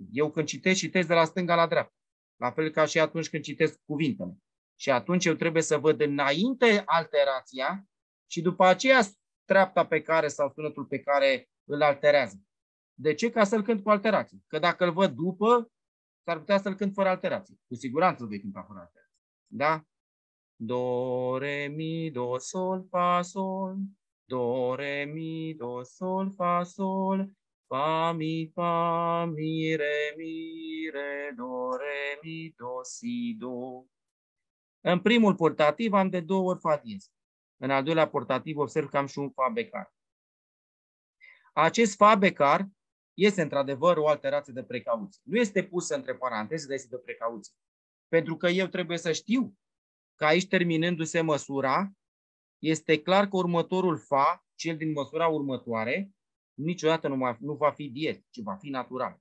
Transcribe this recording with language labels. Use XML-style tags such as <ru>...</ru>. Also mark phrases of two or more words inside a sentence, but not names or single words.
<ro>Eu când citesc de la stânga la dreapta. La fel ca și atunci când citesc cuvintele. Și atunci eu trebuie să văd înainte alterația și după aceea treapta pe care sau sunetul pe care îl alterează. De ce? Ca să-l cânt cu alterație. Că dacă îl văd după, s-ar putea să-l cânt fără alterație. Cu siguranță îl vei cânta fără alterație. Da? Do, re, mi, do, sol, fa, sol. Do, re, mi, do, sol, fa, sol. Fa, mi, re, do, re, mi, do, si, do. În primul portativ am de 2 ori fa diez. În al doilea portativ observ că am și un fa becar. Acest fa becar este într-adevăr o alterație de precauție. Nu este pusă între paranteze, dar este de precauție. Pentru că eu trebuie să știu că aici, terminându-se măsura, este clar că următorul fa, cel din măsura următoare, niciodată nu va fi diez, ci va fi natural.</ro>